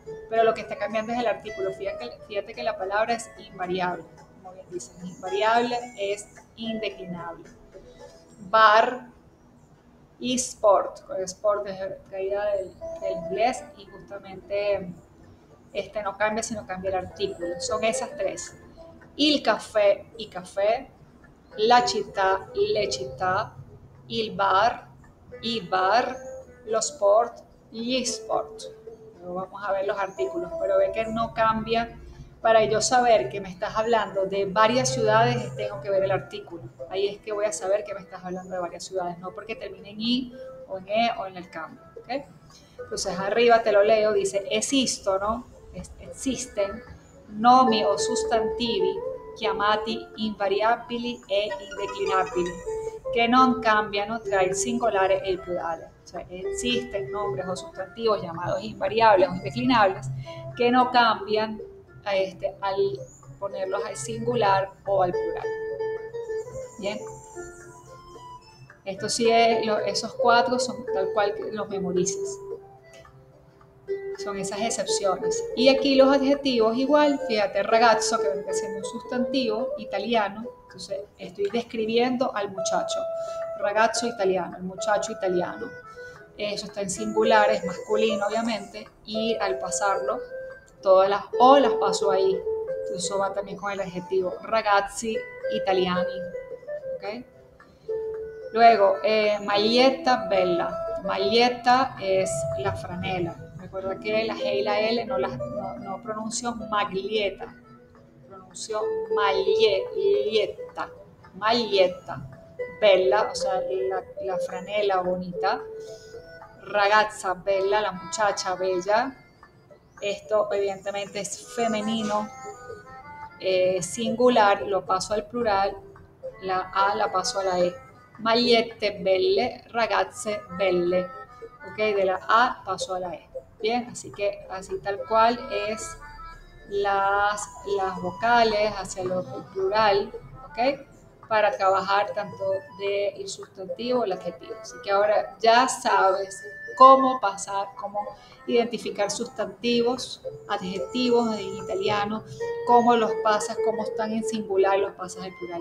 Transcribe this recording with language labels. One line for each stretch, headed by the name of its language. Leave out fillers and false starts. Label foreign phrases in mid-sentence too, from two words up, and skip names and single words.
Spanish: Pero lo que está cambiando es el artículo. Fíjate que la palabra es invariable. Como bien dicen, invariable es indeclinable. Bar y sport. Con sport es traída del inglés y justamente no cambia, sino cambia el artículo. Son esas tres:
Italian: il caffè, i caffè; la città, le città; il bar, i bar; lo sport, gli sport.
Spanish: Luego vamos a ver los artículos, pero ve que no cambia. Para yo saber que me estás hablando de varias ciudades, tengo que ver el artículo. Ahí es que voy a saber que me estás hablando de varias ciudades, no porque termine en i o en e o en el cambio. ¿Okay? Entonces arriba te lo leo, dice esistono, existen,
Italian: nomi o sostantivi chiamati invariabili e indeclinabili, che non cambiano tra il singolare e il plurale.
Spanish: O sea, existen nombres o sustantivos llamados invariables o indeclinables que no cambian al ponerlos al singular o al plural. Bien. Esto sí es, esos cuatro son tal cual que los memorices. Son esas excepciones. Y aquí los adjetivos igual, fíjate, ragazzo, que viene siendo un sustantivo italiano, entonces estoy describiendo al muchacho.
Italian: Ragazzo italiano,
Spanish: el muchacho italiano. Eso está en singular, es masculino obviamente, y al pasarlo, todas las o las paso ahí. Entonces eso va también con el adjetivo
Italian: ragazzi italiani.
Spanish: ¿Okay? Luego,
Italian: maglietta bella.
Spanish: Maglietta es la franela. Recuerda que la G y la L no pronuncio maglietta, pronuncio maglietta. Maglietta. Bella, o sea, la franela bonita.
Italian: Ragazza bella,
Spanish: la muchacha bella. Esto evidentemente es femenino, singular, lo paso al plural, la A la paso a la E.
Italian: Magliette belle, ragazze belle.
Spanish: Ok, de la A paso a la E. Bien, así que así tal cual es las vocales hacia el plural, ok, para trabajar tanto del sustantivo o el adjetivo. Así que ahora ya sabes cómo identificar sustantivos, adjetivos en italiano, cómo los pasas, cómo están en singular y los pasas al plural.